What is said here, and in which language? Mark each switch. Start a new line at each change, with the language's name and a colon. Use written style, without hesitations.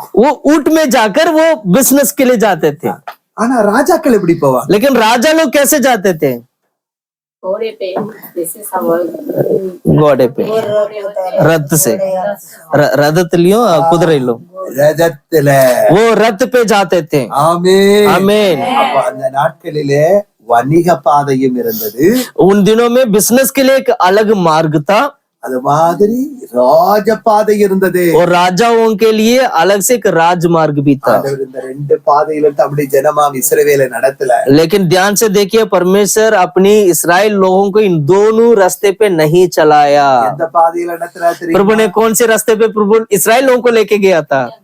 Hindi: वो ऊंट में जाकर वो बिजनेस के लिए जाते थे।
Tamil: ஆனா ராஜாக்கள் எப்படி போவாங்க?
Hindi: लेकिन राजा लोग कैसे जाते थे? घोड़े पे, जैसे सवार घोड़े पे, रथ से, रथ लियो कुदरे लो,
Tamil: ரதத்துல.
Hindi: वो रथ पे जाते थे।
Tamil: ஆமென்.
Hindi: आमीन।
Tamil: அப்ப அந்த நாட்களிலே வணிக பாதையும் இருந்தது.
Hindi: उन दिनों में बिजनेस के लिए एक अलग मार्ग था,
Tamil: அது மாதிரி ராஜ பாதை இருந்தது.
Hindi: और राजाओं के लिए अलग से एक राजमार्ग भी था।
Tamil: ஆண்டவர் இந்த ரெண்டு பாதையில அப்படி ஜனமாம் இஸ்ரவேலை நடத்தல.
Hindi: लेकिन ध्यान से देखिए, परमेश्वर अपनी इस्राएल लोगों को इन दोनों रास्ते पे नहीं चलाया।
Tamil: எந்த பாதையில நடத்துறா தெரியுமா?
Hindi: प्रभु ने कौन से रास्ते पे प्रभु इस्राएल लोगों को लेके गया था?